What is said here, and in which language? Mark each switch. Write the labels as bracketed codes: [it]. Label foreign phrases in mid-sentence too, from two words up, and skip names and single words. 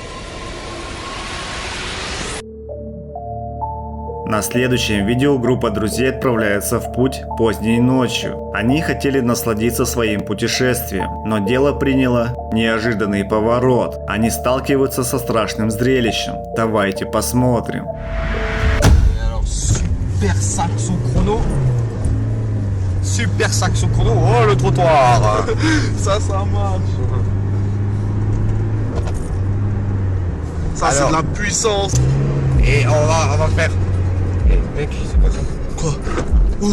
[ru] На следующем видео группа друзей отправляется в путь поздней ночью. Они хотели насладиться своим путешествием, но дело приняло неожиданный поворот. Они сталкиваются со страшным зрелищем. Давайте посмотрим. [fr] Super Saxo chrono. Super Saxo chrono. Oh, le trottoir. Ça marche. Ça, c'est de la puissance. Et on va faire. Eh, mec, c'est quoi ça? Quoi? Où?